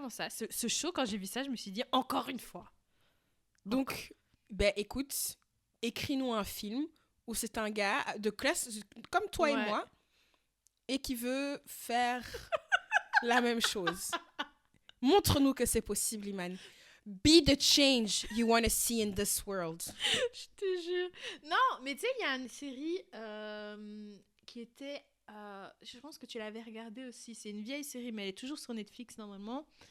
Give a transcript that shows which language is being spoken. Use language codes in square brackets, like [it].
[fr] Ce show, quand j'ai vu ça, je me suis dit, encore une fois. Donc, écoute, écris-nous un film où c'est un gars de classe, comme toi et moi, et qui veut faire... la même chose. Montre-nous que c'est possible, Iman. [en] Be the change you want to see in this world. [fr] Je te jure. Non, mais tu sais, il y a une série qui était... je pense que tu l'avais regardée aussi. C'est une vieille série, mais elle est toujours sur Netflix, normalement.